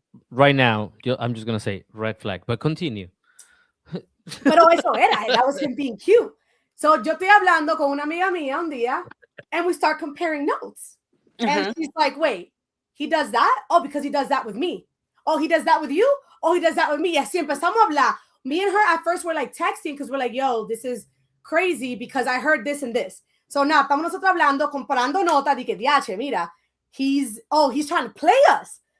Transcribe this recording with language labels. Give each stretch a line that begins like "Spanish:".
English: Right now, I'm just going to say red flag, but continue.
Spanish: Pero eso era.
English: That was him being cute.
Spanish: So yo estoy hablando con una amiga mía un día,
English: and we start comparing notes. And she's like, wait, he does that? Oh, because he does that with me. Oh, he does that with you? Oh, he does that with me.
Spanish: Y así empezamos a hablar.
English: Me and her at first were like texting because we're like, yo, this is crazy because I heard this and this.
Spanish: So now, estamos nosotros hablando, comparando notas de que, diache, mira,
English: he's trying to play us.